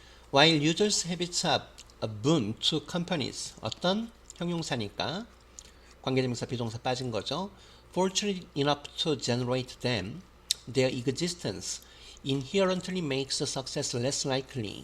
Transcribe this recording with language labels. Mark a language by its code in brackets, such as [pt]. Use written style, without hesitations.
[en] While users' habits are a boon to companies. [ko] 어떤 형용사니까 관계대명사 비동사 빠진 거죠. [en] Fortunate enough to generate them, their existence inherently makes success less likely.